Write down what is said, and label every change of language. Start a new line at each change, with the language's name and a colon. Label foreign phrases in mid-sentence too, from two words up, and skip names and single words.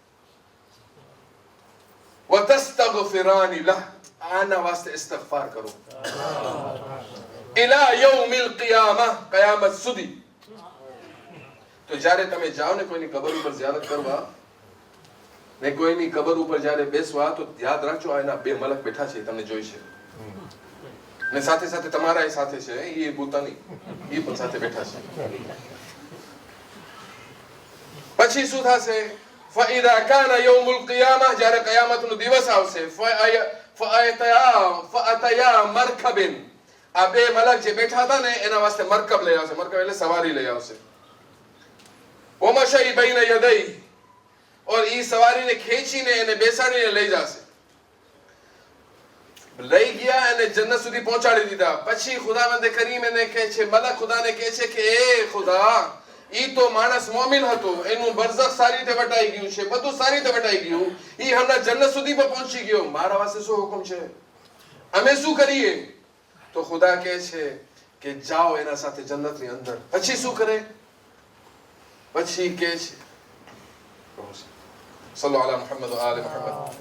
Arabic: وتستغفران له
Gujarati: આના વાસ્તે ઇસ્તિગફાર કરો
Arabic: إلى يوم القيامة
Gujarati: કયામત સુધી તો જ્યારે તમે જાઓ ને કોઈની કબર ઉપર ઝિયારત કરવા ને કોઈની કબર ઉપર જ્યારે બેસવા તો યાદ રાખજો આના બે મલક બેઠા છે તમને જોઈ છે ને સાથે સાથે તમારા સાથે છે એ પોતાની એ પણ સાથે બેઠા છે પછી શું થશે
Arabic: فاذا كان يوم القيامه
Gujarati: જ્યારે કયામતનો દિવસ આવશે
Arabic: فاتيا مركب
Gujarati: આ બે મલક જે બેઠા હતા ને એના વાસ્તે મરકબ લઈ આવશે મરકબ એટલે સવારી લઈ આવશે
Arabic: ومشي بين يديه
Gujarati: और ઈ સવારીને ખેંચીને એને બેસાડીને લઈ જશે લઈ ગયા અને જન્નત સુધી પહોંચાડી દીધા પછી ખુદાવંદ કરીમ એને કહે છે મલક ખુદાને કહે છે કે એ ખુદા ઈ તો માણસ મોમિન હતો એનું બરઝખ સારી રીતે વટાઈ ગયું છે બધું સારી રીતે વટાઈ ગયું ઈ હમણાં જન્નત સુધી પણ પહોંચી ગયો મારા વાસ્તે શું હુકમ છે અમે શું કરીએ તો ખુદા કહે છે કે જાઓ એના સાથે જન્નતની અંદર પછી શું કરે પછી કહે છે
Arabic: صلوا على محمد وآل محمد